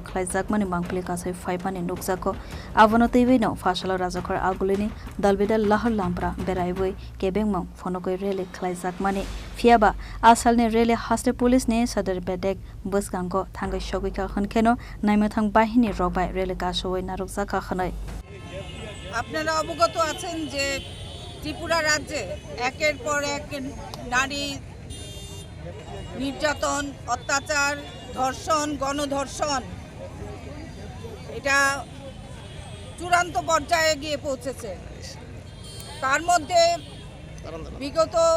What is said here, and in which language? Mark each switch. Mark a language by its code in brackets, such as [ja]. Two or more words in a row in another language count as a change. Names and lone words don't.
[trp] Khlaijakmani mangpili kasai Thwimani nukjako abono twiwi no fasalo Rajakhor Agulini dalbidal Lahar Lamprao beraiwi kebengmang Phunukkha rally Khlaijakmani fiaba asal ni rally Haste police ni sadar bedek bwskango Thangwi shogika khonkheno Naimwthang bahinirok bai rally Kasuwi Narukjakha khnai [bn] আপনারা অবগত আছেন যে ত্রিপুরা রাজ্যে একের পর এক নারী নির্যাতন অত্যাচার ধর্ষণ গণধর্ষণ এটা চূড়ান্ত পর্যায়ে গিয়ে পৌঁছেছে তার মধ্যে বিগত